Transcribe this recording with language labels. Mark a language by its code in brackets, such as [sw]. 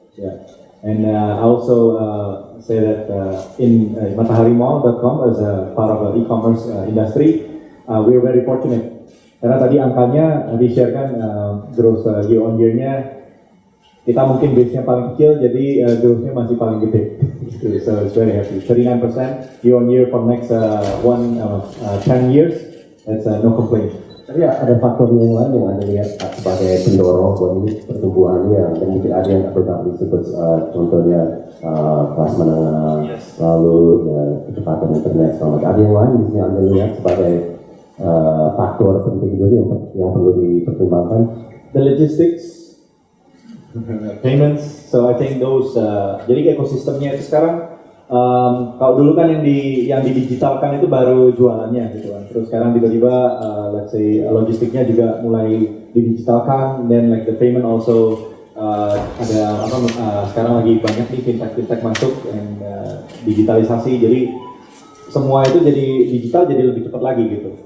[en] Yeah, and I also say that in MatahariMall.com as a part of the e-commerce industry, we're very fortunate. [id] Karena tadi angkanya di-share-kan growth year on year-nya kita mungkin base-nya paling kecil, jadi growth-nya masih paling gede. [en] So it's very happy. 39% year on year for next 10 years. That's no complaint. [id] Tapi ya, ada faktor yang lain yang Anda lihat sebagai pendorong buat ini pertumbuhannya, dan mungkin ada yang perlu disebut contohnya kelas menengah, lalu ya, kecepatan internet, ada yang lain di sini Anda lihat sebagai faktor penting juga yang perlu dipertimbangkan. [en] The logistics, payments, so I think those. [id] Jadi ekosistemnya itu sekarang. Kalau dulu kan yang didigitalkan itu baru jualannya gitu kan. Terus sekarang tiba-tiba [en] let's say [id] logistiknya juga mulai didigitalkan, [en] then like the payment also [id] ada sekarang lagi banyak nih fintech masuk and digitalisasi, jadi semua itu jadi digital, jadi lebih cepat lagi gitu.